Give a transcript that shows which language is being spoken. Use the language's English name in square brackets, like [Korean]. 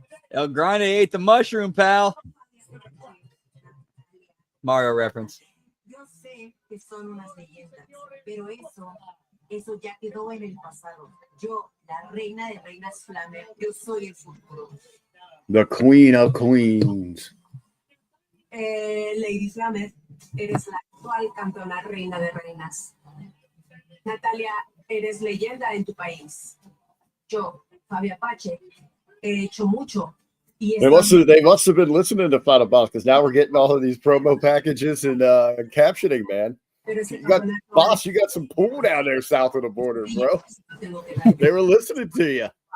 [English] El Grande ate the mushroom, pal. Mario reference. [Spanish] Yo sé que son unas leyendas, pero eso ya quedó en el pasado. Yo, la reina de reinas Flamer, yo soy el futuro. [English] The Queen of Queens. [Spanish] Lady Flamer, eres la actual campeona reina de reinas. Natalia, eres leyenda en tu país. Yo, Fabia Pache, he hecho mucho. [English] They must have been listening to Final Boss because now we're getting all of these promo packages and captioning, man. You got some pool down there south of the border, bro. They were listening to you.